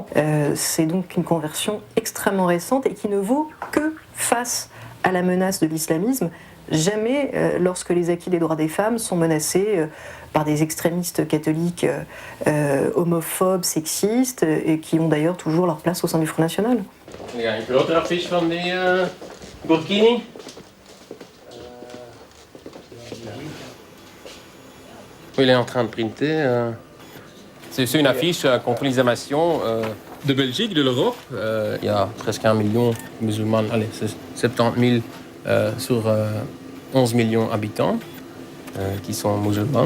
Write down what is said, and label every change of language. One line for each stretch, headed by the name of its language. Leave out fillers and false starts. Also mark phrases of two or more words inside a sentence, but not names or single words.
French: C'est donc une conversion extrêmement récente et qui ne vaut que face à la menace de l'islamisme, jamais lorsque les acquis des droits des femmes sont menacés par des extrémistes catholiques homophobes, sexistes, et qui ont d'ailleurs toujours leur place au sein du Front National. Il y a une
Dutch: grote affiche van die Burkini.
French: Il est en train de printer. C'est une affiche contre l'islamisation de Belgique, de l'Europe. Il y a presque 1 million de musulmans, allez, c'est 70 000 sur 11 millions d'habitants qui sont musulmans.